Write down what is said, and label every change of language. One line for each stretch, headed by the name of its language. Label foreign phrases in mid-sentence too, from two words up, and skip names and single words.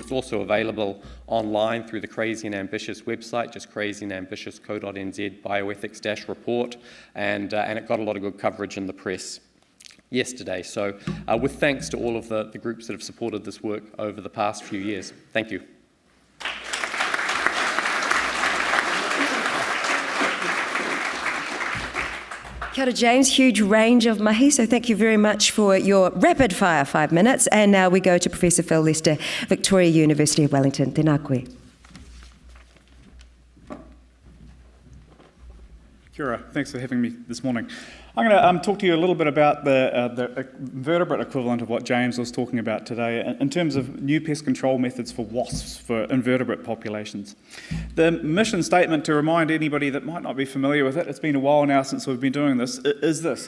English: It's also available online through the Crazy and Ambitious website, just crazyandambitious.co.nz, bioethics-report, and it got a lot of good coverage in the press yesterday. So with thanks to all of the groups that have supported this work over the past few years. Thank you.
Māori: Kia ora,
English: James, huge range of mahi, so thank you very much for your rapid fire 5 minutes. And now we go to Professor Phil Lester, Victoria University of Wellington.
Māori: Tēnā koe. Kia ora.
English: Thanks for having me this morning. I'm going to talk to you a little bit about the invertebrate equivalent of what James was talking about today in terms of new pest control methods for wasps for invertebrate populations. The mission statement, to remind anybody that might not be familiar with it, it's been a while now since we've been doing this, is this.